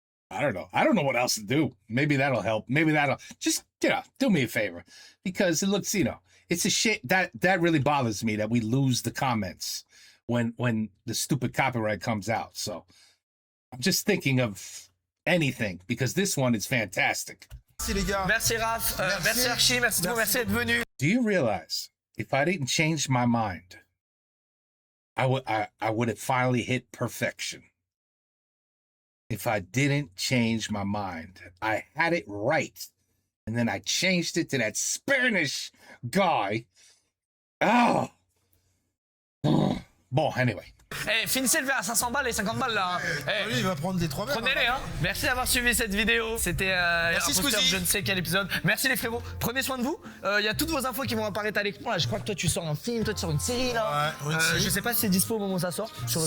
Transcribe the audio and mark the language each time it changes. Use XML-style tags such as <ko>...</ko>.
<en>I don't know. I don't know what else to do. Maybe that'll help. Maybe that'll just, do me a favor, because it looks, it's a shit that really bothers me that we lose the comments when the stupid copyright comes out. So I'm just thinking of anything, because this one is fantastic.</en> <fr>Merci les gars. Merci Raph, merci Archie, merci tout, merci d'être venu.</fr> <en>Do you realize if I didn't change my mind, I would have finally hit perfection? If I didn't change my mind, I had it right, and then I changed it to that Spanish guy. Oh. Bon, anyway.</en> <fr>Eh, finissez le verre à 500 balles et 50 balles là. Hein. Eh, Lui, il va prendre des 3 verres. prenez-les, hein. Merci d'avoir suivi cette vidéo. C'était Merci, Imposteur, Squeezie. je ne sais quel épisode. Merci les frérots. Prenez soin de vous. Il y a toutes vos infos qui vont apparaître à l'écran. Là, je crois que toi, tu sors un film, toi, tu sors une série là. Ouais, une série. Je sais pas si c'est dispo au moment où ça sort sur le</fr>